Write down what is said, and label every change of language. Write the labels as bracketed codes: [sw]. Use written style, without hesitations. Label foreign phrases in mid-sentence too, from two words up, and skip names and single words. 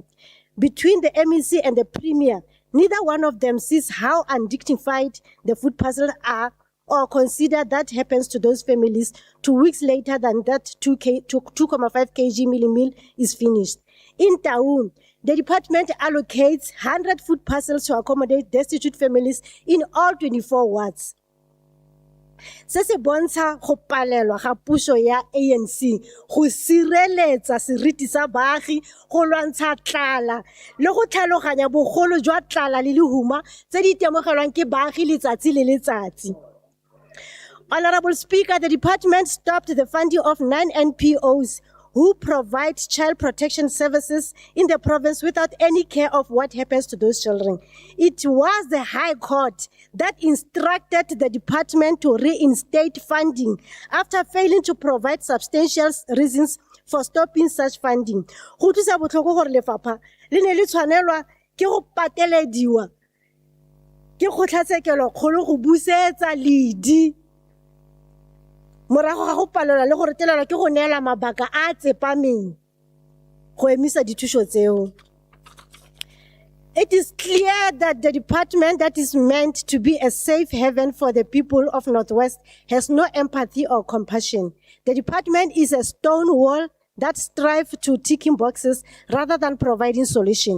[en] Between the MEC and the Premier, neither one of them sees how undignified the food parcels are or consider that happens to those families 2 weeks later than that 2.5 kg meal is finished. In Taung, the department allocates 100 food parcels to accommodate destitute families in all 24 wards. [tn] Se se bontsha go palelwa ga puso ya ANC go sireletsa seriti sa baagi go lwantsha tlala le go tlhaloganya bogolo jwa tlala le lehuma tse di itemogelwang ke baagi letsatsi le letsatsi. [en] Honorable Speaker, the department stopped the funding of 9 NPOs who provide child protection services in the province without any care of what happens to those children. It was the High Court that instructed the department to reinstate funding after failing to provide substantial reasons for stopping such funding. [tn] Go thusa botlhoko gore lefapha le ne le tshwanelwa ke go patelediwa ke kgotlatshekelo kgolo go busetsa ledi morago ga go palelwa le go retelelwa ke go neela mabaka a tsepameng go emisa dithuso tseo. [en] It is clear that the department that is meant to be a safe haven for the people of Northwest has no empathy or compassion. The department is a stone wall that strives to ticking boxes rather than providing solution.